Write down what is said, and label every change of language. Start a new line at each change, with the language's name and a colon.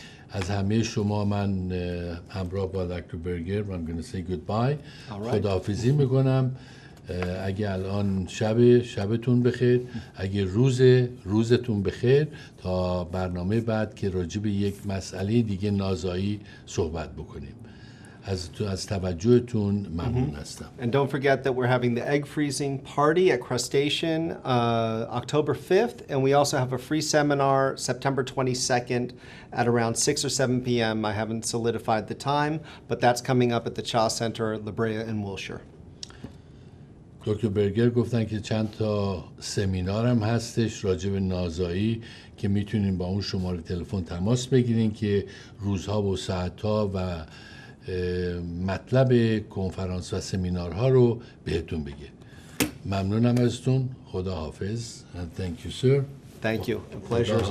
Persian: از همه شما من همراه با دکتر برگر
English: I'm going to say goodbye.
Persian: خداحافظی میکنم. اگه الان شبتون بخیر، اگه روزتون بخیر تا برنامه بعد که راجع به یک مسئله دیگه نازایی صحبت بکنیم. از توجهتون ممنون هستم.
English: And don't forget that we're having the egg freezing party at Crustacean October 5th, and we also have a free seminar September 22nd at around 6 or 7 p.m. I haven't solidified the time, but that's coming up at the Cha Center, La Brea, and Wilshire.
Persian: دکتر برگر گفتن که چند تا سمینار هم هستش راجع به نازایی که میتونین با اون شماره تلفن تماس بگیرین که روزها و ساعتها و مطلب کنفرانس و سمینارها رو بهتون بگه. ممنونم ازتون. خدا حافظ.
English: And thank you sir. Thank you. A pleasure as always.